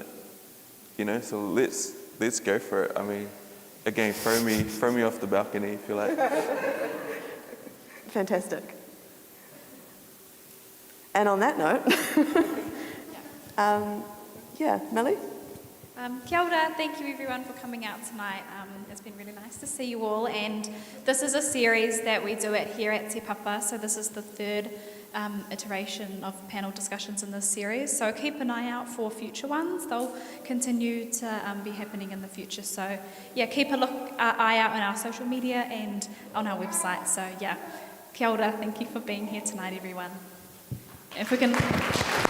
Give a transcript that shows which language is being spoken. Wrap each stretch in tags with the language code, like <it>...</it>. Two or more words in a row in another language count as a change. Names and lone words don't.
<en>So let's go for it. I mean, again, throw me off the balcony if you like. Fantastic. And on that note, Melly?</en> <mi>Kia ora,</mi> <en>thank you everyone for coming out tonight. It's been really nice to see you all, and this is a series that we do here at Te Papa, so this is the third iteration of panel discussions in this series, so keep an eye out for future ones. They'll continue to be happening in the future, so keep an eye out on our social media and on our website.</en> <mi>So kia ora,</mi> <en>thank you for being here tonight everyone. If we can</en>